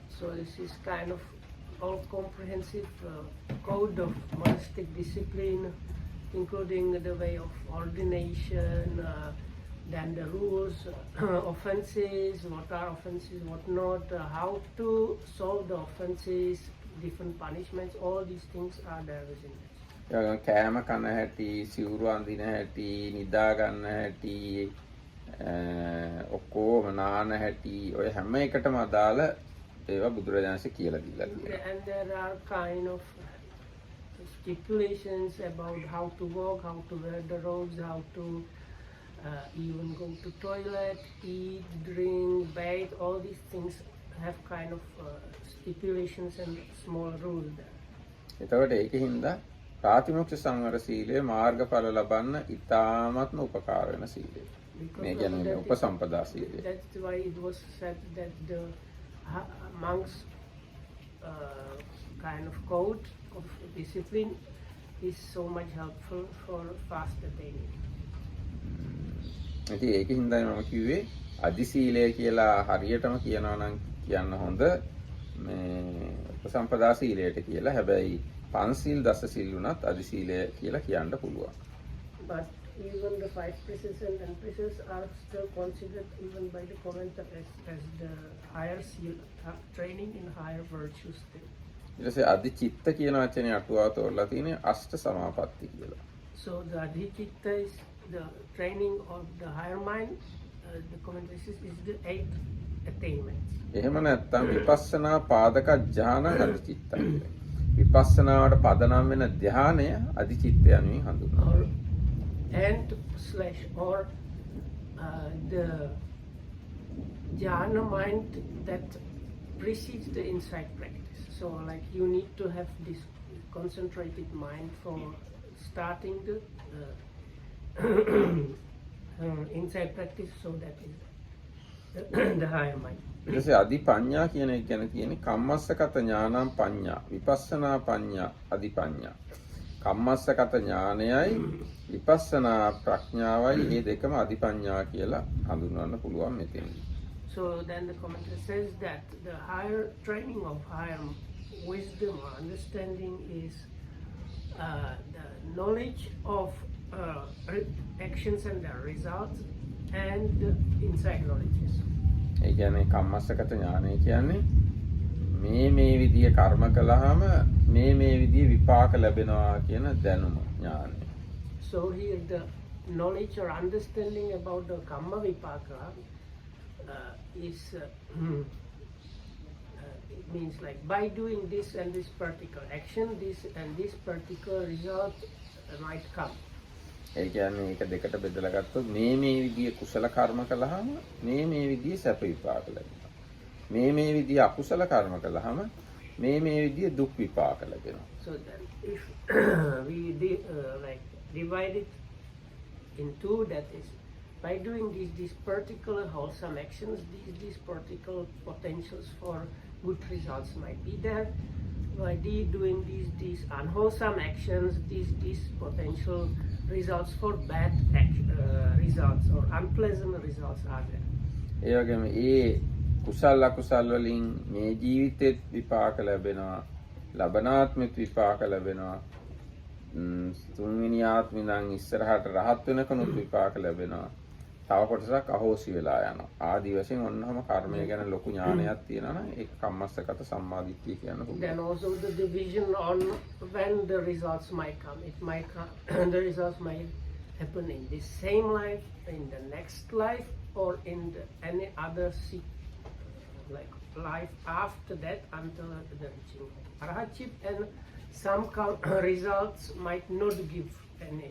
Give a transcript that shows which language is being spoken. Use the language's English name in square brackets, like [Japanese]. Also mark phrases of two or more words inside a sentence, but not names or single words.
[English] So this is kind of all comprehensive code of monastic discipline, including the way of ordination, then the rules, offenses, what are offenses, what not, how to solve the offenses, different punishments, all these things are there within it. [Sinhala] කෑම කන හැටි, සිවුරු අඳින හැටි, නිදා ගන්න හැටි, ඔක්කොම නාන හැටි, ඔය හැම එකටම අදාළ ඒවා බුදුරජාණන්සේ කියලා දීලා තියෙනවා. [English] And there are kind of stipulations about how to walk, how to wear the robes, how to even go to toilet, eat, drink, bathe. All these things have kind of stipulations and small rules there. [Sinhala] එතකොට ඒකින්ද ප්‍රාතිමොක්ෂ සංවර සීලය මාර්ගඵල ලබන්න ඉතාමත්ම උපකාර වෙන සීලය. මේ කියන්නේ උපසම්පදා සීලය. [English] That's why it was said that the monks kind of code of discipline is so much helpful for fast attaining. [Sinhala] ඉතින් ඒකින්දයි මම කිව්වේ අදි සීලය කියලා හරියටම කියනවා නම් කියන්න හොඳ මේ උපසම්පදා සීලයට කියලා. හැබැයි පන්සිල් දස සිල් උනත් අදි සීලය කියලා කියන්න පුළුවන්. [English] But even the 5 precepts and 10 precepts are still considered even by the commentator as the higher seal training in higher virtues still. [Sinhala] ඊට පස්සේ අදි චිත්ත කියන වචනේ අටුවාව තෝරලා තියෙන්නේ අෂ්ට සමාපatti කියලා. [English] So the adhichitta is the training of the higher mind. The commentator says is the 8 attainments. [Sinhala] එහෙම නැත්නම් විපස්සනා පාදක ඥාන අදි චිත්තයි. විපස්සනාවට පදනම් වෙන ධානය අදි චිත්තය යනුවෙන් හඳුන්වනවා. [English] Or the jhana mind that precedes the insight practice. So like you need to have this concentrated mind for starting the insight practice, so that is the higher mind. [Sinhala] ඊටසේ අදි පඤ්ඤා කියන එක ගැන කියන්නේ [Pali] කම්මස්සගත ඥානං පඤ්ඤා විපස්සනා පඤ්ඤා අදි පඤ්ඤා. [Sinhala] කම්මස්සගත ඥානයයි විපස්සනා ප්‍රඥාවයි මේ දෙකම අදි පඤ්ඤා කියලා හඳුන්වන්න පුළුවන් මෙතෙන්දී. [English] So then the commentator says that the higher training of higher wisdom or understanding is the knowledge of actions and their results and the insight knowledges. [Sinhala] ඒ කියන්නේ කම්මස්සගත ඥානය කියන්නේ මේ විදිය කර්ම කළාම මේ විදිය විපාක ලැබෙනවා කියන දැනුම ඥානය. [English] So here the knowledge or understanding about the karma vipaka is it means like by doing this and this particular action, this and this particular result might come. [Sinhala] ඒ කියන්නේ ඒක දෙකට බෙදලා ගත්තොත් මේ විදිය කුසල කර්ම කළාම මේ විදිය සැප විපාක ලැබෙනවා. මේ විදිය අකුසල කර්ම කළාම මේ විදිය දුක් විපාක ලැබෙනවා. [English] So then if we like divide it in two, that is by doing these particular wholesome actions, these particular potentials for good results might be there. By doing these unwholesome actions, these potential results for bad results or unpleasant results are there. [Sinhala] ඒ වගේම ඒ කුසල අකුසල වලින් මේ ජීවිතෙත් විපාක ලැබෙනවා, ලබනාත්මෙත් විපාක ලැබෙනවා, තුන්වෙනි ආත්මෙ නම් ඉස්සරහට රහත් වෙනකනුත් විපාක ලැබෙනවා. තව කොටසක් අහෝසි වෙලා යනවා. ආදි වශයෙන් ඔන්නම කර්මය ගැන ලොකු ඥානයක් තියෙනවා නම් ඒක කම්මස්සගත සම්මාදිට්ඨිය කියන පුළුවන්. [English] Then also the division on when the results might come. It might come, the results might happen in this same life, in the next life, or in any other like life after that until the reaching arhatship, and some results might not give any.